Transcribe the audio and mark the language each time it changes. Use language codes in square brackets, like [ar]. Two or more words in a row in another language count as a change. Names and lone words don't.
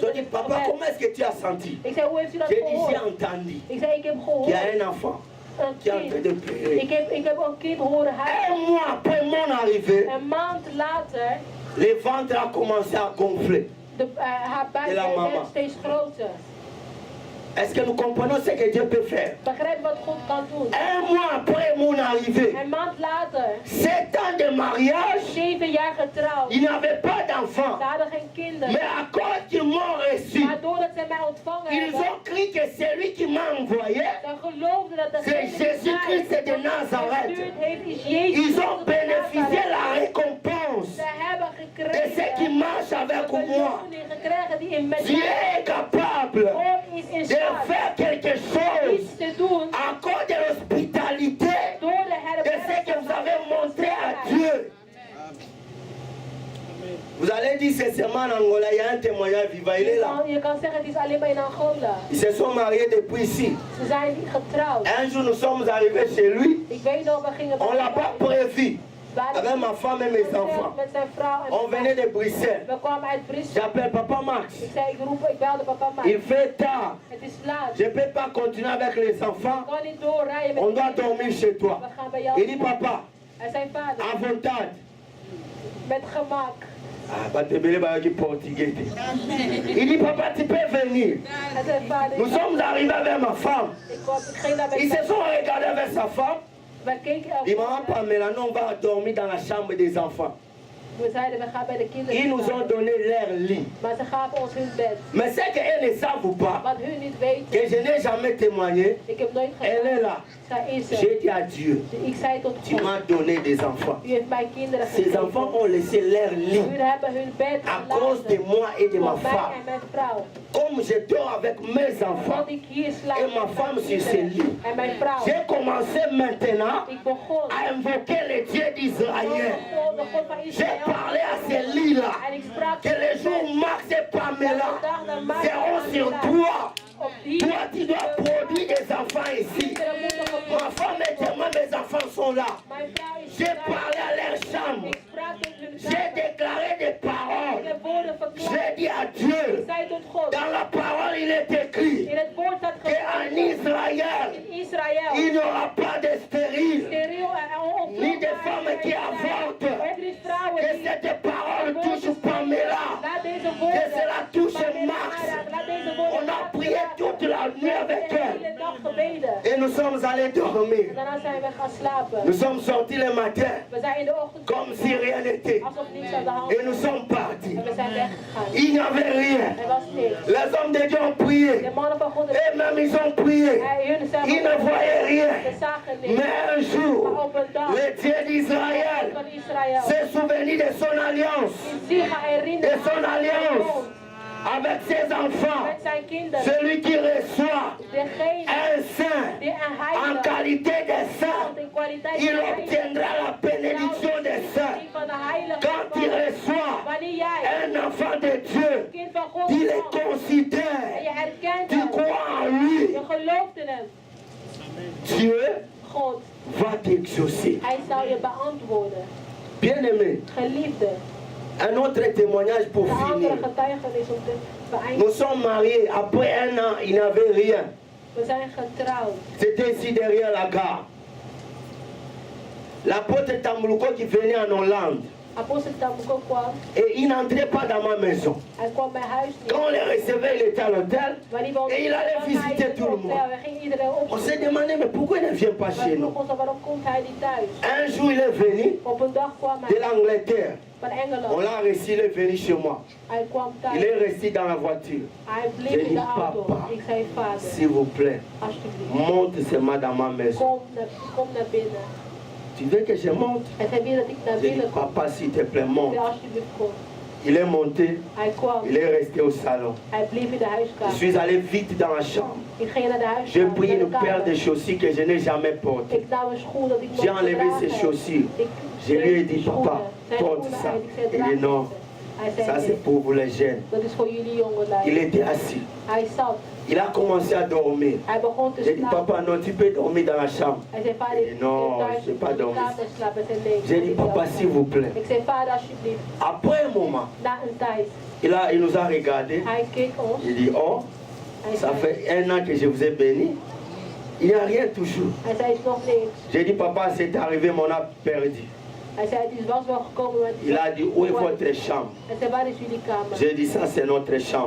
[fr] Je dis, papa, comment est-ce que tu as senti? [nl] Ik zei, hoe heeft u dat [fr] J'ai dit, j'ai [nl] gehoord? [fr] entendu [nl] Ik zei, ik heb [fr] qu'il [nl] gehoord. [fr] y a un enfant qui est en train de pleurer. [nl] Ik heb een kind horen huilen. [fr] Un mois après mon arrivée, [nl] Een maand later, [fr] le ventre a commencé à gonfler. [nl] haar buik werd steeds groter. [fr] Est-ce que nous comprenons ce que Dieu peut faire? [nl] Begrijp wat God kan doen. [fr] Un mois après mon arrivée, [nl] Een maand later, [fr] 7 ans de mariage, [nl] 7 jaar getrouwd. [fr] ils n'avaient pas d'enfants. [nl] Ze hadden geen kinderen. [fr] Mais à cause qu'ils m'ont reçu, [nl] Maar doordat zij mij ontvangen [fr] ils [nl] hebben, [fr] ont cru que celui qui m'a envoyé, [nl] ze geloofden dat [fr] c'est [nl] degene die [fr] Jésus-Christ de [nl] mij [fr] Nazareth. [nl] gestuurd heeft, is Jezus. [fr] Ils ont bénéficié la récompense [nl] Ze hebben [fr] de ceux qui [nl] gekregen [fr] marchent avec [nl] de [fr] moi. [nl] beloning gekregen die in met [fr] Dieu est capable [nl] God is in [fr] de [nl] staat [fr] faire quelque chose [nl] iets te doen [fr] à cause de l'hospitalité [nl] door de [fr] de ce que vous avez montré à Dieu. Vous allez dire c'est seulement en Angola, il y a un témoignage vivant, il est là. [nl] Je kan zeggen het is alleen maar in Angola. [fr] Ils se sont mariés depuis ici. [nl] Ze zijn getrouwd. [fr] Un jour nous sommes arrivés chez lui, [nl] Ik weet nog, we gingen [fr] on ne l'a pas prévu. Avec ma femme et mes enfants. [nl] met zijn vrouw en [fr] On venait de Bruxelles. [nl] we kwamen uit Brussel. [fr] J'appelle Papa Max. [nl] Ik zei, ik belde papa Max. [fr] Il fait tard. [nl] Het is laat. [fr] Je ne peux pas continuer avec les enfants. [nl] Ik kan niet doorrijden met [fr] On [nl] de [fr] doit [nl] kinderen. [fr] dormir chez toi. [nl] We gaan bij jou. [fr] Il dit papa, [nl] Hij zei vader, [pt] à vontade. [nl] met gemak. [fr] Ah, pas te belé qui portugais. Il dit papa, tu peux venir. [nl] Hij zei vader, [fr] Nous sommes arrivés avec ma femme. [nl] ik ging naar [fr] Ils [nl] mijn [fr] se sont regardés avec sa femme. [nl] We keken [fr] Ils m'ont [nl] elkaar. [fr] Pamela, non, on va dormir dans la chambre des enfants. [nl] We zeiden, we gaan bij de kinderen. [fr] Ils nous ont donné leur lit. [nl] Maar ze gaven ons hun bed. [fr] Mais c'est qu'elles ne savent pas [nl] Wat hun niet weten, [fr] que je n'ai jamais témoigné. [nl] ik heb nooit [fr] Elle est [nl] gedaan. [fr] là. [nl] Zij is er. [fr] J'ai dit à Dieu, [nl] Ik zei tot [fr] tu [nl] God, [fr] m'as donné des enfants. [nl] u heeft mij kinderen [fr] Ces [nl] gegeven. [fr] enfants ont laissé leur lit [nl] Hun hebben hun bed [fr] à cause de [nl] gelaten. [fr] moi et de ma [nl] Voor mij [fr] femme. [nl] en mijn vrouw. [fr] Comme je dors avec mes enfants [nl] Want ik hier slaap [fr] et ma [nl] met [fr] femme [nl] mijn [fr] sur ses [nl] kinderen [fr] lits, [nl] en mijn vrouw. [fr] j'ai commencé maintenant [nl] Ik begon [fr] à invoquer le Dieu d'Israël. [nl] de God van [fr] J'ai [nl] Israël. [fr] parlé à ces lits-là [nl] En ik sprak [fr] que les jours où Max et Pamela seront sur toi. [nl] op die [fr] Toi, tu dois produire des enfants ici. [nl] kinderen moeten [fr] Ma [nl] geboren. [fr] femme et moi, mes enfants sont là. [nl] Mijn vrouw is [fr] J'ai [nl] erbij. [fr] parlé à leur chambre. [nl] Ik sprak tot hun [fr] J'ai [nl] kamer. [fr] déclaré des [nl] Ik [fr] paroles. [nl] heb woorden [fr] J'ai [nl] verklaard. [fr] dit à Dieu, [nl] Ik zei tot God. [fr] dans la parole il est écrit [nl] In het woord staat [fr] qu'en [nl] geschreven. [fr] Israël, [nl] In Israël. [fr] il n'y aura pas de stérile, [nl] Steriel en [fr] ni de femmes qui avortent. [nl] vrouwen [fr] Que [nl] die [fr] cette parole touche Pamela, [nl] laat deze [fr] que [nl] woorden. [fr] cela touche [nl] Pamela [fr] Max. [nl] aanraken. Laat deze woorden [fr] On a prié toute la nuit avec [nl] de [fr] elle. [nl] hele dag gebeden. [fr] Et nous sommes allés dormir. [nl] Daarna zijn we gaan slapen. [fr] Nous sommes sortis le matin [nl] We zijn in de ochtend [fr] comme si rien n'était. [nl] alsof niets aan de hand [fr] Et nous [nl] was. [fr] sommes partis. [nl] En we zijn weggegaan. [fr] Il n'y avait rien. [nl] Er was niks. [fr] Les hommes de Dieu ont prié. [nl] De mannen van God [fr] Et même ils ont prié. [nl] hun zijn [fr] Ils ne voyaient rien. [nl] Ze zagen niks. [fr] Mais un jour, [nl] Maar op een dag [fr] le Dieu d'Israël [nl] van Israël [fr] s'est souvenu de son alliance. [nl] is zich gaan [fr] De [nl] herinneren [fr] son alliance avec ses enfants. [nl] met zijn kinderen. [fr] Celui qui reçoit [nl] Degene [fr] un saint [nl] die een [fr] en [nl] heilige [fr] qualité de saint, [nl] in kwaliteit [fr] il [nl] van heilige [fr] obtiendra la bénédiction des saints. [nl] die van de heilige [fr] Quand il reçoit [nl] wanneer jij [fr] un enfant de Dieu, [nl] kind van God [fr] il le [nl] ontvangt en [fr] considère. [nl] je herkent [fr] Tu [nl] hem, [fr] crois en lui. [nl] je gelooft in hem, [fr] Dieu [nl] God, [fr] va t'exaucer. [nl] hij zal je beantwoorden. [fr] Bien-aimé, [nl] Geliefde, [fr] un autre témoignage pour [nl] de andere [fr] finir. [nl] getuigenis om te [fr] Nous [nl] beëindigen. [fr] sommes mariés. Après un an, il n'avait rien. [nl] We zijn getrouwd. [fr] C'était ici derrière la gare. L'apôtre Tamboulouko qui venait en Hollande. [nl] Apostel Tambuko kwam, [fr] Et il n'entrait pas dans ma maison. [nl] hij kwam bij huis niet. [fr] Quand on les recevait, il était à l'hôtel. [nl] Wanneer we ons [fr] Et il allait visiter tout le monde. [nl] we gingen iedereen op. [fr] On s'est demandé, mais pourquoi il ne vient pas [nl] We [fr] chez nous? [nl] vroegen ons af, waarom komt hij niet thuis? [fr] Un jour, il est venu [nl] Op een dag kwam [fr] de [nl] hij [fr] l'Angleterre. [nl] van [fr] On [nl] Engeland. [fr] l'a reçu, il est venu chez moi. [nl] Hij kwam [fr] Il [nl] thuis. [fr] est resté dans la voiture. [nl] Hij bleef [fr] J'ai [nl] in [fr] dit, [nl] de auto. [fr] papa, [nl] Ik zei, vader, [fr] s'il vous plaît, [nl] alsjeblieft, [fr] monte seulement dans ma maison. [nl] kom naar binnen. [fr] Tu veux que je monte? [nl] En hij wil dat ik naar [fr] J'ai dit, [nl] binnen kom. [fr] papa, s'il te plaît, [nl] Ik [fr] monte. [nl] zei, alsjeblieft, kom. [fr] Il est monté, [nl] Hij kwam. [fr] il est resté au salon. [nl] Hij bleef in de [fr] Je [nl] huiskamer. [fr] suis allé vite dans la chambre. [nl] Ik ging naar de [fr] J'ai [nl] huiskamer. [fr] pris [nl] naar de [fr] une paire de [nl] kamer. [fr] chaussures que je n'ai jamais portées. [nl] Ik nam een schoen dat ik [fr] J'ai [nl] nooit [fr] enlevé [nl] gedragen [fr] ses [nl] heb. [fr] chaussures. [nl] Ik [fr] Je lui ai [nl] deed [fr] dit, [nl] die [fr] papa, [nl] schoenen. Zijn [fr] porte [nl] schoenen [fr] ça. [nl] uit. Ik zei, [fr] Il [nl] draag [fr] dit non, [nl] deze. [fr] Ça c'est pour vous les jeunes. [nl] Dat is voor jullie jongelui. [fr] Il était assis. [nl] Hij zat. [fr] Il a commencé à dormir. [nl] Hij begon te [fr] J'ai dit, [nl] slapen. [fr] papa, non, tu peux dormir dans la chambre. [nl] Hij zei, vader, [fr] Il dit, non, je ne vais pas dormir. J'ai dit, papa, s'il vous plaît. [nl] Ik zei, vader, alsjeblieft. [fr] Après un moment, [nl] Na een tijd. [fr] il nous a regardé. [nl] Hij keek ons. [fr] Il dit, oh, [nl] Hij [fr] ça [nl] zei, [fr] fait 1 an que je vous ai béni. Il n'y a rien toujours. [nl] hij zei, is nog niks. [fr] J'ai dit, papa, c'est arrivé, mais on a perdu. [nl] Hij zei, het was wel gekomen, maar [fr] Il a dit, où est votre chambre? [nl] Hij zei, waar is jullie kamer? [fr] J'ai dit, ça c'est notre chambre.